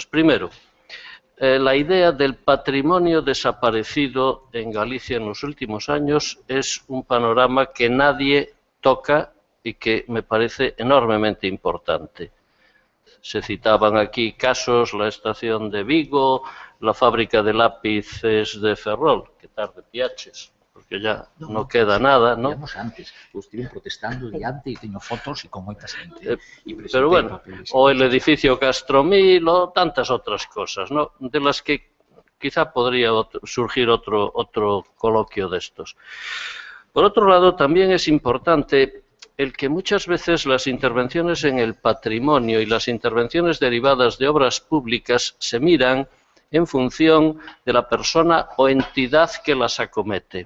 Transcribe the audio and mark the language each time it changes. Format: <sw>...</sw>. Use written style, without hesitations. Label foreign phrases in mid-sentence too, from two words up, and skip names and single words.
<es>Primero, la idea del patrimonio desaparecido en Galicia en los últimos años es un panorama que nadie toca y que me parece enormemente importante. Se citaban aquí casos, la estación de Vigo, la fábrica de lápices de Ferrol,</es> <gl>que tarde piaches,</gl> <es>porque ya no queda nada, ¿no?</es> <gl>Antes, estiven protestando diante e teño fotos e con moita xente.</gl> <es>Pero bueno, o el edificio Castromil o tantas otras cosas, ¿no? De las que quizá podría surgir otro coloquio de estos. Por otro lado, también es importante el que muchas veces las intervenciones en el patrimonio y las intervenciones derivadas de obras públicas se miran en función de la persona o entidad que las acomete.</es>